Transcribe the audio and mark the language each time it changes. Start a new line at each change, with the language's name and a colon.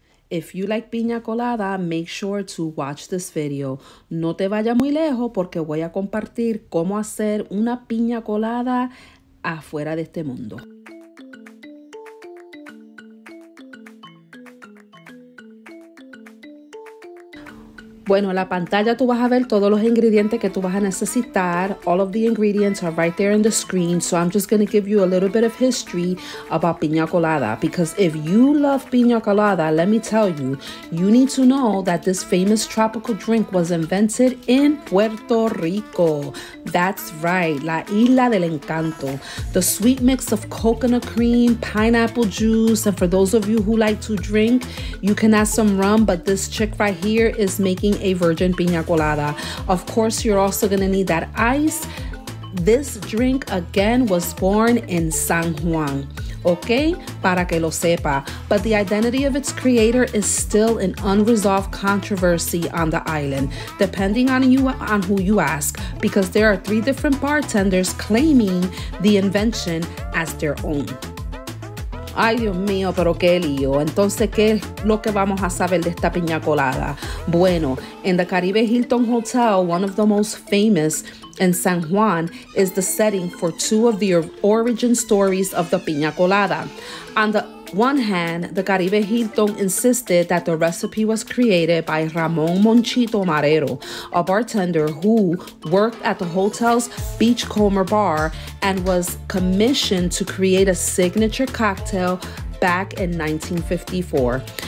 English: if you like piña colada, make sure to watch this video.
Spanish: No te vayas muy lejos porque voy a compartir cómo hacer una piña colada afuera de este mundo. Bueno, en la pantalla tú vas a ver todos los ingredientes que tú vas a necesitar.
English: All of the ingredients are right there on the screen. So I'm just going to give you a little bit of history about piña colada. Because if you love piña colada, let me tell you, you need to know that this famous tropical drink was invented in Puerto Rico. That's right, la Isla del Encanto. The sweet mix of coconut cream, pineapple juice, and for those of you who like to drink, you can add some rum, but this chick right here is making a virgin piña colada. Of course, you're also gonna need that ice. This drink again was born in San Juan, okay?
Spanish: Para que lo sepa.
English: But the identity of its creator is still an unresolved controversy on the island, depending on who you ask, because there are 3 different bartenders claiming the invention as their own.
Spanish: Ay, Dios mío, pero qué lío. Entonces, ¿qué es lo que vamos a saber de esta piña colada? Bueno,
English: in the Caribe Hilton Hotel, one of the most famous in San Juan, is the setting for 2 of the origin stories of the piña colada. On the one hand, the Caribe Hilton insisted that the recipe was created by Ramon Monchito Marrero, a bartender who worked at the hotel's Beachcomber bar and was commissioned to create a signature cocktail back in 1954.